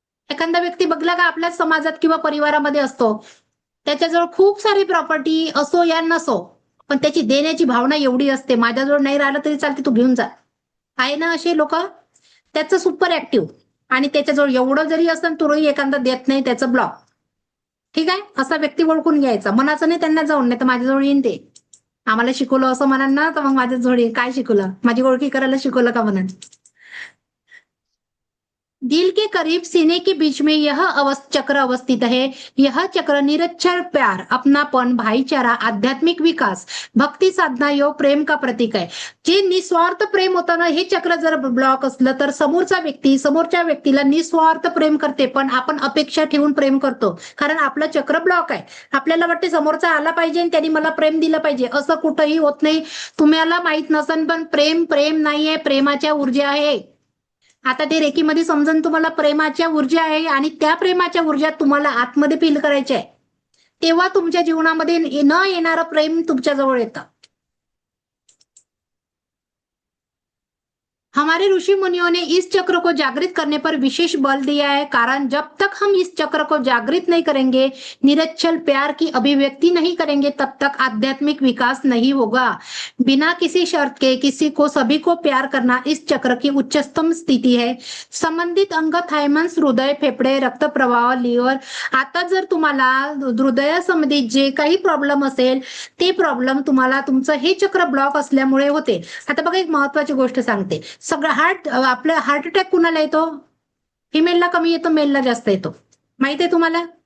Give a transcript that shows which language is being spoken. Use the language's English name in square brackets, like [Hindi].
[Marathi] एखादा व्यक्ती बघला का आपल्याच समाजात किंवा परिवारामध्ये असतो, त्याच्याजवळ खूप सारी प्रॉपर्टी असो या नसो, पण त्याची देण्याची भावना एवढी असते, माझ्याजवळ नाही राहिलं तरी चालते, तू घेऊन जा. आहे ना असे लोक? त्याचं सुपर ऍक्टिव्ह. आणि त्याच्याजवळ एवढं जरी असतं तोही एखादा देत नाही, त्याचं ब्लॉक. ठीक आहे. असा व्यक्ती ओळखून घ्यायचा. मनाचं नाही त्यांना जाऊन, नाही तर माझ्याजवळ येईन ते. आम्हाला शिकवलं असं म्हणाल ना तर मग माझ्या जोडी काय शिकवलं, माझी ओळखी करायला शिकवलं का म्हणाल. [Hindi] दिल के करीब सीने के बीच में यह चक्र अवस्थित है. यह चक्र निरक्षर प्यार, अपनापन, भाईचारा, आध्यात्मिक विकास, भक्ती साधना योग प्रेम का प्रतीक आहे. [Marathi] जे निस्वार्थ प्रेम होतं ना, हे चक्र जर ब्लॉक असलं तर समोरच्या व्यक्तीला निस्वार्थ प्रेम करते, पण आपण अपेक्षा ठेवून प्रेम करतो, कारण आपलं चक्र ब्लॉक आहे. आपल्याला वाटते समोरचा आला पाहिजे आणि त्यांनी मला प्रेम दिलं पाहिजे, असं कुठंही होत नाही. तुम्हाला माहित नसेल पण प्रेम नाहीये, प्रेमाच्या ऊर्जा आहे. आता ते रेकीमध्ये समजून तुम्हाला प्रेमाच्या ऊर्जा आहे आणि त्या प्रेमाच्या ऊर्जा तुम्हाला आतमध्ये फील करायच्या आहे, तेव्हा तुमच्या जीवनामध्ये न येणारं प्रेम तुमच्या जवळ येतं. [Hindi] हमारे ऋषि मुनियों ने इस चक्र को जागृत करने पर विशेष बल दिया है, कारण जब तक हम इस चक्र को जागृत नहीं करेंगे, निरक्षर प्यार की अभिव्यक्ति नहीं करेंगे, तब तक आध्यात्मिक विकास नहीं होगा. बिना किसी शर्त के किसी को सभी को प्यार करना इस चक्र की उच्चतम स्थिति है. [Marathi] संबंधित अंग थायमस, हृदय, फेफडे, रक्त प्रवाह, लिव्हर. आता जर तुम्हाला हृदयासंबंधित जे काही प्रॉब्लेम असेल ते प्रॉब्लेम तुम्हाला तुमचं हे चक्र ब्लॉक असल्यामुळे होते. आता बघा एक महत्वाची गोष्ट सांगते, सगळं आपलं हार्ट अटॅक कुणाला येतो? फिमेलला कमी येतो, मेलला जास्त येतो. माहिती आहे तुम्हाला?